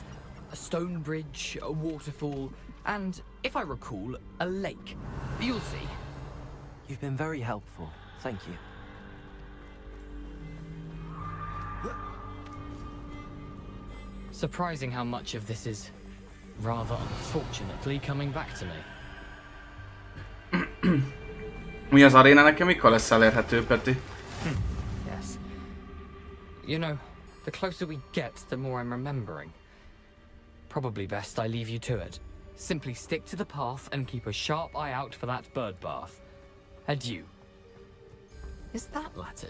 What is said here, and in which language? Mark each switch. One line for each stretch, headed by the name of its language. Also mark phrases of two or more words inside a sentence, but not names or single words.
English: A stone bridge, a waterfall, and, if I recall, a lake. You'll see. You've been very helpful. Thank you. Surprising how much of this is rather unfortunately coming back to me.
Hungarian: Mi az aréna nekem mikor lesz elérhető, Peti?
English: Yes. You know, the closer we get, the more I'm remembering. Probably best I leave you to it. Simply stick to the path and keep a sharp eye out for that bird bath. Adieu. Is that Latin?